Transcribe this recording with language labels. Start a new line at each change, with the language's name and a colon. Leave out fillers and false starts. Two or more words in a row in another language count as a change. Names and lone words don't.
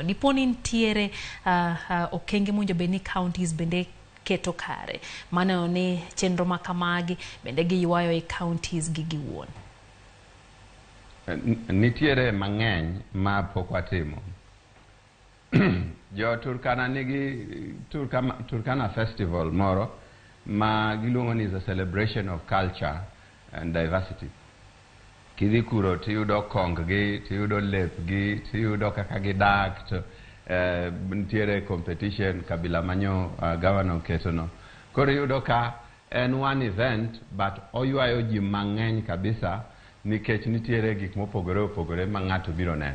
Luo (Kenya and Tanzania): Diponi nitiere okenge mowinjo bed ni counties bende keto kare mano ni chenro makamagi bende giywayo e counties gi giwuon. Nitiere mang'eny ma pok watimo. Jo Turkana nigi Turkana festival moro ma giluongo ni
English: a celebration of culture and diversity.
Luo (Kenya and Tanzania): Kidhi kuro tiyudo kong gi, tiyudo lep gi, tiyudo kaka gidak to nitiere competition kabila manyo governor ketono. Koro yudo ka en
English: one event
Luo (Kenya and Tanzania): but oywayo ji mang'eny kabisa nikech nitiere gik mopogore ma ng'ato biro neno.